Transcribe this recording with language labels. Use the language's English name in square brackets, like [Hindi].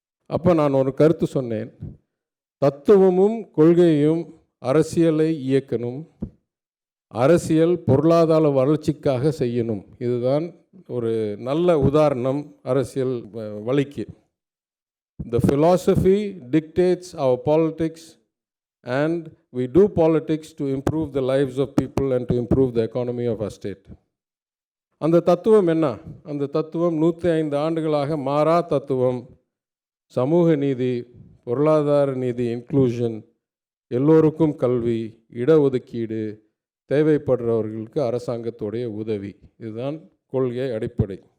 [Tamil] அப்போ நான் ஒரு கருத்து சொன்னேன், தத்துவமும் கொள்கையும் அரசியலை இயக்கணும், அரசியல் பொருளாதார வளர்ச்சிக்காக செய்யணும். இதுதான் ஒரு நல்ல உதாரணம் அரசியல் வழிக்கு. [English] The philosophy dictates our politics and we do politics to improve the lives of people and to improve the economy of our state. [Tamil] அந்த தத்துவம் என்ன? அந்த தத்துவம் 105 ஆண்டுகளாக மாறா தத்துவம். சமூக நீதி, பொருளாதார நீதி, இன்க்ளூஷன், எல்லோருக்கும் கல்வி, இடஒதுக்கீடு, தேவைப்படுறவர்களுக்கு அரசாங்கத்துடைய உதவி, இதுதான் கொள்கை அடிப்படை.